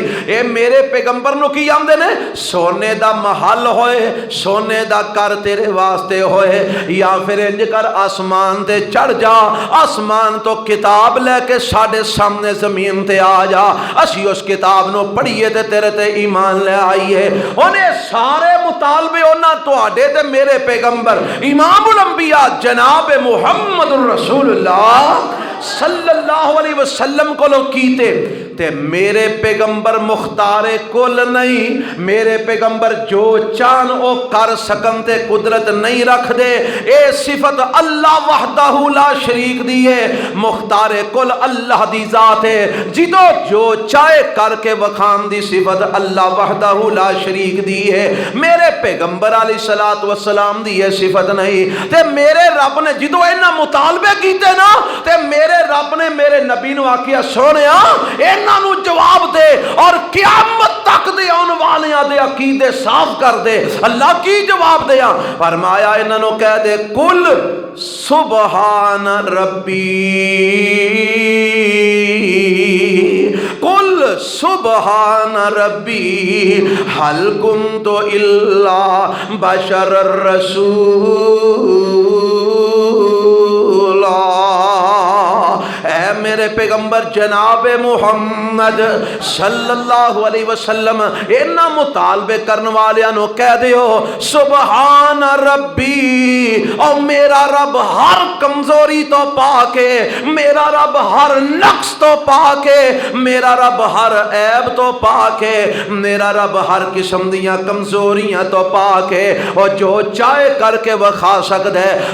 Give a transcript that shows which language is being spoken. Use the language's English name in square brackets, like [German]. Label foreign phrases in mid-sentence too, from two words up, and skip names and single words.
[Punjabi] اے میرے پیغمبر نوں کی آندے نے، سونے دا محل ہوئے، سونے دا گھر تیرے واسطے ہوئے، یا فیر انج کر اسمان تے چڑھ جا، اسمان توں کتاب لے کے ساڈے سامنے زمین تے آ جا، اسیں اس کتاب نوں پڑھیے تے تیرے تے ایمان لے آئیے. اونہے سارے مطالبے اونہاں تہاڈے تے میرے پیغمبر امام الانبیاء جناب محمد رسول اللہ [Arabic] صلى الله عليه وسلم [Punjabi] کو کیتے، تے میرے پیغمبر مختار کل نہیں، میرے پیغمبر جو چاہن او کر سکن تے قدرت نہیں رکھدے. اے صفت [Arabic] الله وحده لا شريك [Punjabi] دی ہے، مختار کل اللہ دی ذات ہے، جدوں جو چاہے کر کے وکھان دی صفت [Arabic] الله وحده لا شريك [Punjabi] دی ہے. میرے پیغمبر [Arabic] عليه الصلاة والسلام [Punjabi] دی یہ صفت نہیں، تے میرے رب نے جدوں انہاں مطالبے کیتے نا، تے میرے رب نے میرے نبی نوں آکھیا سوہنیا انہاں نوں جواب دے اور قیامت تک دے آنے والیاں دے عقیدے صاف کر دے. اللہ کی جواب دتا؟ فرمایا انہاں نوں کہہ دے [Arabic] قل سبحان ربي، قل سبحان ربي هل كنت إلا بشرا رسولا. [Punjabi] اے میرے پیغمبر جناب محمد [Arabic] صلى الله عليه وسلم [Punjabi] انہاں مطالبے کرنے والیاں نوں کہہ دیو [Arabic] سبحان ربي, [Punjabi] اور میرا رب ہر کمزوری توں پاک اے، میرا رب ہر نقص توں پاک اے، میرا رب ہر عیب توں پاک اے، میرا رب ہر قسم دیاں کمزوریاں توں پاک اے، اور جو چاہے کر کے وکھا سکدا ہے.